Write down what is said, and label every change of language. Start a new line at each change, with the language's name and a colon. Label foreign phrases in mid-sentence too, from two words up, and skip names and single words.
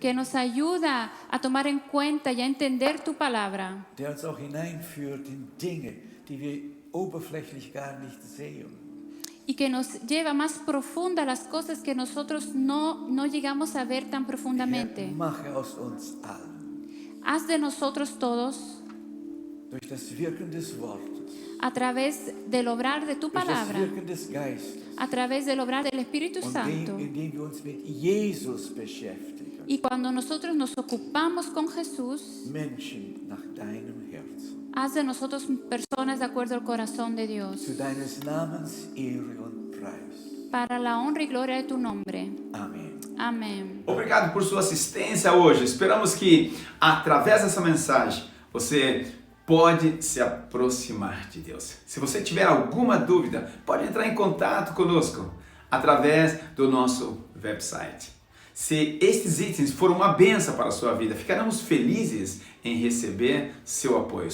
Spanish: que nos ayuda a tomar en cuenta y a entender tu palabra.
German: Der uns auch hineinführt in Dinge, die wir oberflächlich gar nicht sehen.
Spanish: y que nos lleva más profunda a las cosas que nosotros no llegamos a ver tan
German: Herr,
Spanish: profundamente.
German: mache aus uns allen
Spanish: Haz de nosotros todos,
German: durch das Wirken des Wortes,
Spanish: a través del obrar de tu
German: durch das
Spanish: palabra,
German: Wirken des Geistes,
Spanish: a través del obrar del Espíritu
German: und
Spanish: Santo.
German: indem wir uns mit Jesus beschäftigen,
Spanish: Y cuando nosotros nos ocupamos con Jesús,
German: Menschen nach deinem Herzen,
Spanish: haz de nosotros personas de acuerdo al corazón de Dios,
German: zu deines Namens Ehre und Preis.
Spanish: para la honra y gloria de tu nombre.
German: Amen.
Spanish: Amén.
Portuguese: Obrigado por sua assistência hoje. Esperamos que, através dessa mensagem, você pode se aproximar de Deus. Se você tiver alguma dúvida, pode entrar em contato conosco através do nosso website. Se estes itens foram uma bênção para a sua vida, ficaremos felizes em receber seu apoio.